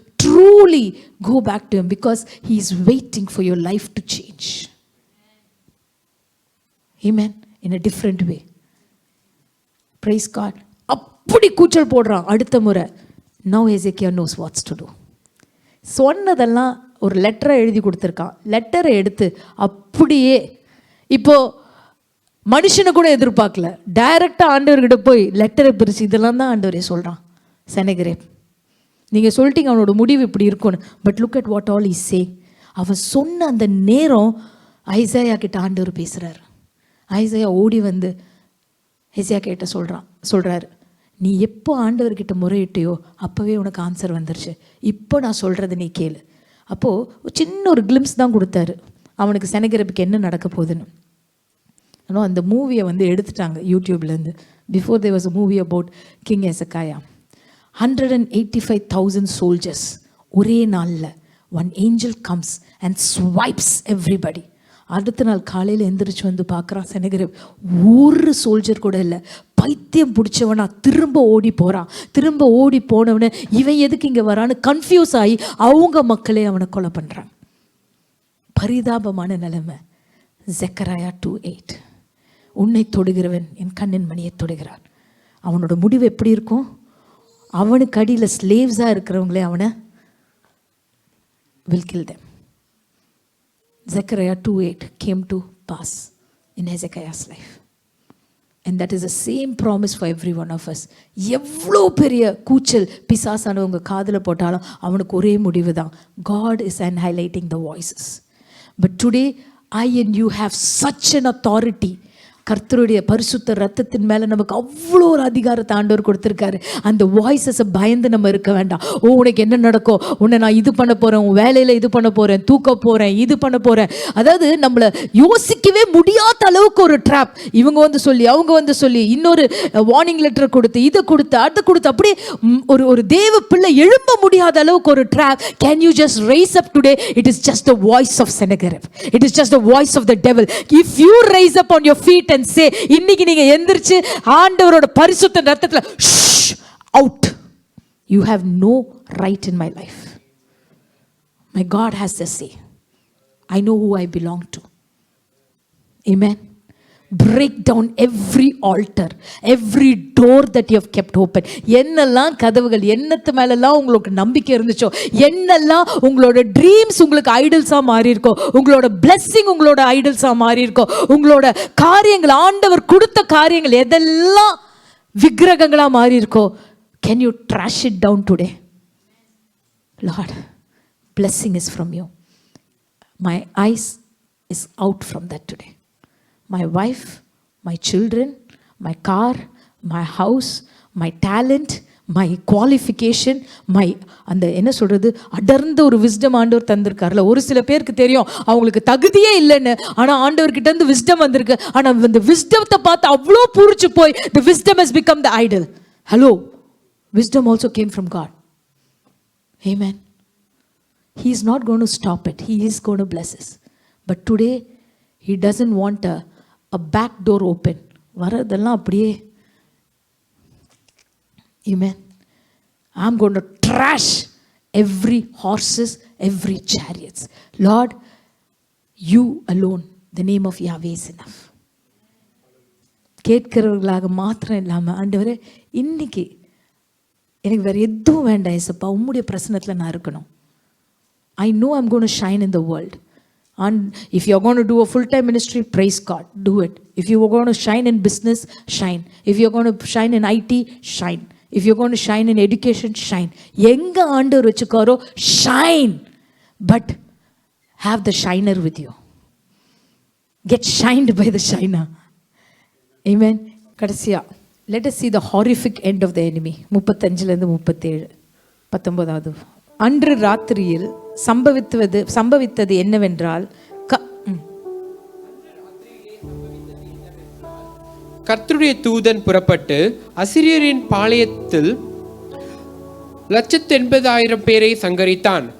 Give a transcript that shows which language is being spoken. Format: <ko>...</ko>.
<en>Truly go back to Him, because He is waiting for your life to change. Amen. In a different way. Praise God.</en> <ta>அப்படி கூச்சல் போடுறான் அடுத்த முறை.</ta> <en>Now Hezekiah knows what to do.</en> <ta>சொன்னதெல்லாம் ஒரு லெட்டரை எழுதி கொடுத்துருக்கான். லெட்டரை எடுத்து அப்படியே இப்போ மனுஷனை கூட எதிர்பார்க்கல, டைரக்டாக ஆண்டவர்கிட்ட போய் லெட்டரை பிரித்து இதெல்லாம் தான் ஆண்டவரே சொல்கிறான். செனகரேப், நீங்கள் சொல்லிட்டீங்க அவனோட முடிவு இப்படி இருக்கும்னு,</ta> <en>But look at what all is say.</en> <ta>அவன் சொன்ன அந்த நேரம் ஐசாயா கிட்ட ஆண்டவர் பேசுகிறார். ஐசாயா ஓடி வந்து ஹெசியா கிட்ட சொல்கிறாரு, நீ எப்போ ஆண்டவர்கிட்ட முறையிட்டையோ அப்போவே உனக்கு ஆன்சர் வந்துருச்சு, இப்போ நான் சொல்கிறது நீ கேளு. அப்போது சின்ன ஒரு கிளிம்ஸ் தான் கொடுத்தாரு அவனுக்கு செனகரப்புக்கு என்ன நடக்க போகுதுன்னு. ஆனால் அந்த மூவியை வந்து எடுத்துட்டாங்க யூடியூப்லேருந்து.</ta> <en>Before there was a movie about king Hezekiah. 185,000 soldiers</en> <ta>ஒரே நாளில்</ta> <en>one angel comes and swipes everybody.</en> <ta>அடுத்த நாள் காலையில் எந்திரிச்சு வந்து பார்க்குறான் செனகரப், ஒரு சோல்ஜர் கூட இல்லை. பைத்தியம் பிடிச்சவனா திரும்ப ஓடி போகிறான். திரும்ப ஓடி போனவனை இவன் எதுக்கு இங்கே வரான்னு கன்ஃபியூஸ் ஆகி அவங்க மக்களே அவனை கொலை பண்ணுறான். பரிதாபமான நிலைமை. ஜெக்கராயா 2:8, உன்னை தொடுகிறவன் என் கண்ணின் மணியை தொடுகிறான். அவனோட முடிவு எப்படி இருக்கும்? அவனுக்கு அடியில் ஸ்லேவ்ஸாக இருக்கிறவங்களே அவனை</ta> <en>will kill them. Zechariah 2:8 came to pass in Hezekiah's life. And that is the same promise for every one of us.</en> <ta>எவ்வளோ பெரிய கூச்சல் பிசாசானவங்க காதில் போட்டாலும் அவனுக்கு ஒரே முடிவு தான்.</ta> <en>God is highlighting the voices. But today I and you have such an authority.</en> <ta>கர்த்தருடைய பரிசுத்த ரத்தத்தின் மேலே நமக்கு அவ்வளோ ஒரு அதிகாரத்தை ஆண்டவர் கொடுத்துருக்காரு. அந்த வாய்ஸஸை பயந்து நம்ம இருக்க வேண்டாம். ஓ உனக்கு என்ன நடக்கும், உன்னை நான் இது பண்ண போகிறேன், உன் வேலையில் இது பண்ண போகிறேன், தூக்க போகிறேன், இது பண்ண போகிறேன். அதாவது நம்மளை யோசிக்கவே முடியாத அளவுக்கு ஒரு ட்ராப். இவங்க வந்து சொல்லி அவங்க வந்து சொல்லி இன்னொரு வார்னிங் லெட்டர் கொடுத்து இதை கொடுத்து அதை கொடுத்து அப்படியே ஒரு தேவ பிள்ளை எழும்ப முடியாத அளவுக்கு ஒரு drop.</ta> <en>Can you just rise up today? It is just the voice of Sennacherib. It is just the voice of the devil. If you rise up on your feet and say,</en> <ta>இன்னைக்கு நீங்க எந்திரிச்சு ஆண்டவரோட பரிசுத்த ரத்தத்துல</ta> <en>out, you have no right in my life. My God has to say, I know who I belong to. Amen. Break down every altar, every door that you have kept open.</en> <ta>என்னெல்லாம் கதவுகள், என்னத்து மேலெல்லாம் உங்களுக்கு நம்பிக்கை இருந்துச்சோ, என்னெல்லாம் உங்களோட dreams உங்களுக்கு ஐடல்ஸா மாறி இருக்கோ, உங்களோட பிளெஸிங் உங்களோட ஐடல்ஸா மாறி இருக்கோ, உங்களோட காரியங்கள் ஆண்டவர் கொடுத்த காரியங்கள் எதெல்லாம் விக்கிரகங்களா மாறி இருக்கோ,</ta> <en>can you trash it down today? Lord, blessing is from you. My eyes is out from that today. My wife, my children, my car, my house, my talent, my qualification,</en> <ta>அந்த என்ன சொல்கிறது, அடர்ந்த ஒரு விஸ்டம் ஆண்டவர் தந்திருக்காருல. ஒரு சில பேருக்கு தெரியும் அவங்களுக்கு தகுதியே இல்லைன்னு, ஆனால் ஆண்டவர்கிட்ட இருந்து விஸ்டம் வந்திருக்கு. ஆனால் இந்த விஸ்டத்தை பார்த்து அவ்வளோ பூரிச்சு போய்</ta> <en>the wisdom has become the idol. Hello, wisdom also came from God. Amen. He is not going to stop it. He is going to bless us. But today he doesn't want a back door open.</en> <ta>வரதெல்லாம் அப்படியே.</ta> <en>Amen. I'm going to trash every horses, every chariots. Lord, you alone, the name of Yahweh is enough.</en> <ta>கேட்கிறவர்களாக மாத்திரம் இல்லாமல், ஆண்டவரே இன்னைக்கு எனக்கு வேறு எதுவும் வேண்டாம் ஏசப்பா, உம்முடைய பிரசனத்தில் நான் இருக்கணும்.</ta> <en>I know I'm going to shine in the world. And if you're going to do a full-time ministry, praise God, do it. If you're going to shine in business, shine. If you're going to shine in IT, shine. If you're going to shine in education, shine.</en> <ta>எங்க ஆண்டவர் வச்சுக்காரோ</ta> <en>shine. But have the shiner with you. Get shined by the shiner. Amen.</en> <ta>கடைசியா,</ta> <en>let us see the horrific end of the enemy.</en> <ta>35லேருந்து 37, 19வது. அன்று ராத்திரியில் சம்பவித்தது என்னவென்றால், கர்த்தருடைய தூதன் புறப்பட்டு அசிரியரின் பாளையத்தில் 180,000 பேரை சங்கரித்தான்.</ta>